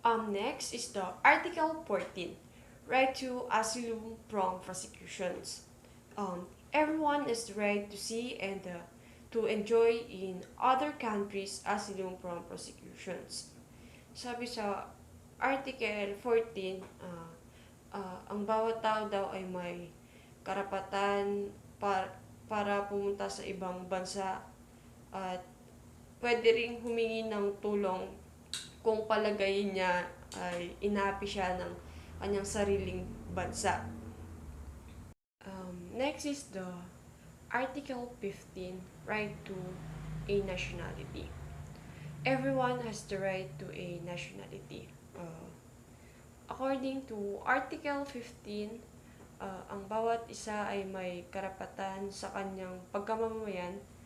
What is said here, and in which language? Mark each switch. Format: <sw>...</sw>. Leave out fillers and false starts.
<en>Next is the Article 14, right to asylum from prosecutions. Everyone has the right to see and to enjoy in other countries asylum from prosecutions.</en> <tl>Sabi sa Article 14, ang bawat tao daw ay may karapatan para pumunta sa ibang bansa at pwede ring humingi ng tulong kung palagayin niya ay inapi siya ng kanyang sariling bansa.</tl> <en>Next is the Article 15, right to a nationality. Everyone has the right to a nationality. According to Article 15,</en> <tl>ang bawat isa ay may karapatan sa kanyang pagkamamayan.</tl>